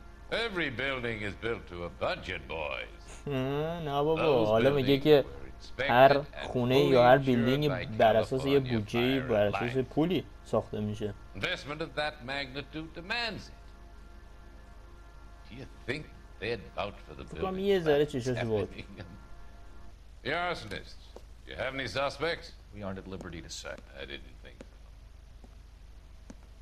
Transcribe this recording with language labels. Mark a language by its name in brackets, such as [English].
[English] Every building is built to a budget, boys. [Persian] نه بابا حالا میگه که هر خونه یا هر بیلدینگ بر اساس یه بودجه بر اساس پولی ساخته میشه. [English] Investment of that magnitude demands it. Do you think they'd vouch for the building? [Persian] یه ذره چشاش بود. [English] The arsonists. Do you have any suspects? We aren't at liberty to say. I didn't think so.